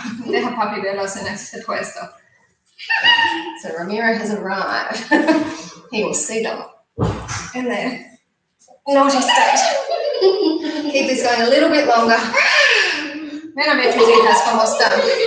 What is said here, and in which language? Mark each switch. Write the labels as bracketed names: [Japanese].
[Spanish] Deja papi verlos en este puesto. [English] So Ramiro has arrived. He will see them in their naughty state. Keep this going a little bit longer. [Spanish] Ven a ver tus hijas cómo están.